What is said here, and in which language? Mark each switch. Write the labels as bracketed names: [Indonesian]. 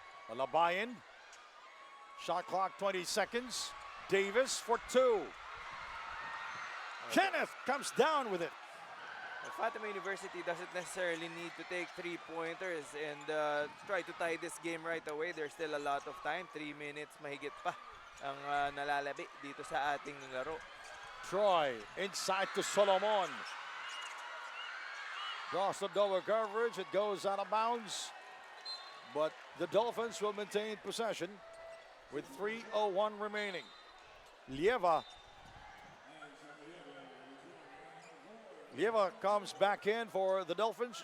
[English] Alabayan. Shot clock 20 seconds. Davis for two. Kenneth comes down with it. Fatima University doesn't necessarily need to take three-pointers and try to tie this game right away. There's still a lot of time. [Filipino] 3 minutes mahigit pa ang nalalabi dito sa ating laro. [English] Troy inside to Solomon. Draws the double coverage. It goes out of bounds. But the Dolphins will maintain possession with 3:01 remaining. Lieva comes back in for the Dolphins.